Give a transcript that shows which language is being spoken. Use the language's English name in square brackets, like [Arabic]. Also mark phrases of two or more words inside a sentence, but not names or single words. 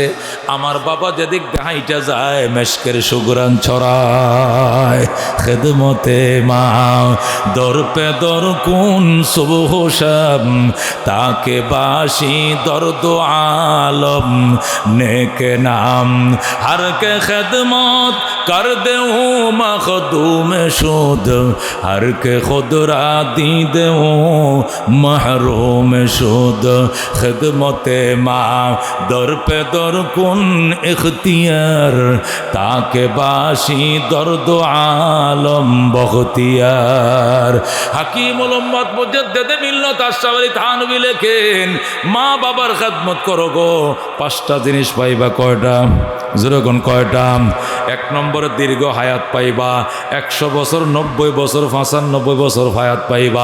[Bangla] আমার বাবা যেদিক হাইটা যায় মেশকের সুগ্রান ছড়ায়। [Persian] خدمت مادر پدر کن صبح شام، تا که باشی در دو عالم نیک نام, هر که خدمت کرد او مخدوم شد، هر که خود را دید او محروم شد. خدمت مادر پدر کن اختیار، تا که باشی در دو عالم بختیار. [Bangla] হাকিমুল উম্মত মুজাদ্দিদে মিল্লাত আশরাফী থানভী লেখেন, মা বাবার খেদমত করো গো, পাঁচটা জিনিস পাইবা। কয়টা? যেরকম কয়টা? এক নম্বরে দীর্ঘ হায়াত পাইবা, 100 বছর, 90 বছর, 95 বছর হায়াত পাইবা।